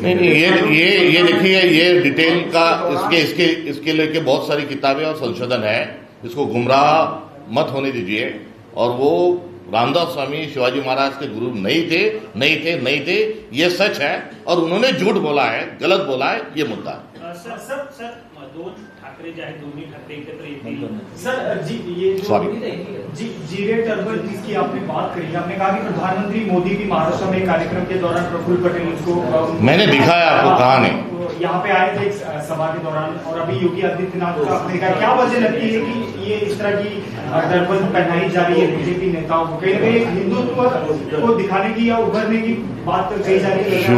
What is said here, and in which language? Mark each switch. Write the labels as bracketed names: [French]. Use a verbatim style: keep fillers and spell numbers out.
[Hindi] नहीं नहीं, ये ये ये देखिए, ये डिटेल का इसके इसके इसके लेके बहुत सारी किताबें और संशोधन है, इसको गुमराह मत होने दीजिए। और वो रामदास स्वामी शिवाजी महाराज के गुरु नहीं थे, नहीं थे, नहीं थे, ये सच है। और उन्होंने झूठ बोला है, गलत बोला है, ये मुद्दा है। [Marathi] सर सर सर दोन ठाकरे जे आहेत दोन्ही ठाकरे एकत्र येतील [Hindi] सर जी, ये जी जीरे टर्बन जिसकी आपने बात करी, आपने कहा कि प्रधानमंत्री मोदी भी महाराष्ट्र में कार्यक्रम के दौरान प्रफुल्ल पटेल उसको मैंने दिखाया आपको कहा नहीं, यहाँ पे आए थे एक सभा के दौरान। और अभी योगी आदित्यनाथ का आपने कहा, क्या वजह लगती है कि ये इस तरह की टर्बन पहनाई जा रही है बीजेपी नेताओं को, कहीं ना कहीं हिंदुत्व को दिखाने की या उभरने की बात कही जा रही है?